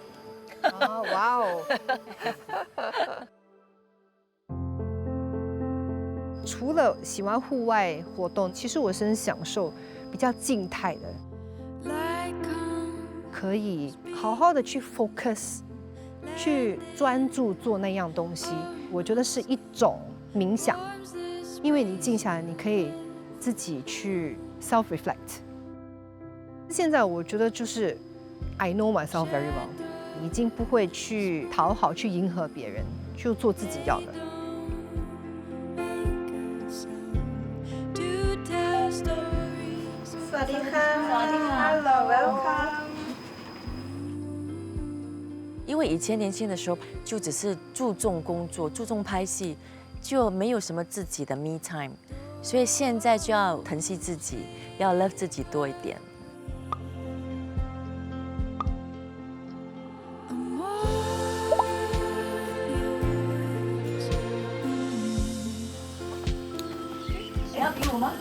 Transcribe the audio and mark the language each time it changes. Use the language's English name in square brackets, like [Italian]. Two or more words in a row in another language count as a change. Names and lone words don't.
[Chinese] 哦，哇哦！除了喜欢户外活动，其实我是很享受比较静态的，可以好好的去 focus， 去专注做那样东西。我觉得是一种冥想，因为你静下来，你可以自己去 [English] self reflect。 [Chinese] 现在我觉得就是 [English] I know myself very well， [Chinese] 已经不会去讨好、去迎合别人，就做自己要的。 [Thai] สวัสดีค่ะ [English] Hello welcome。 [Chinese] 因为以前年轻的时候就只是注重工作、注重拍戏，就没有什么自己的 [English] me time， [Chinese] 所以现在就要疼惜自己，要 love 自己多一点。你要比我吗？